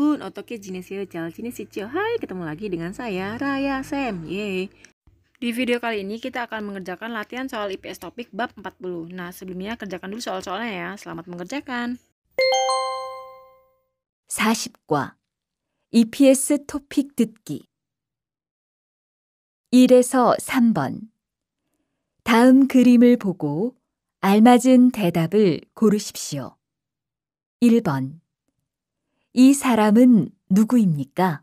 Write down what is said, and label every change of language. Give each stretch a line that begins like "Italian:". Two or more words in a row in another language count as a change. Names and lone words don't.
Korean: 어떻게 지내세요? 잘 지내시죠?
Indonesian: Hai, ketemu lagi dengan saya, Raya Sam. Yeay. Di video kali ini kita akan mengerjakan latihan soal IPS topik bab 40. Nah, sebelumnya kerjakan dulu soal-soalnya ya. Selamat mengerjakan.
Korean: 40과 EPS 토픽 듣기 1에서 3번 다음 그림을 보고 알맞은 대답을 고르십시오. 1번 이 사람은 누구입니까?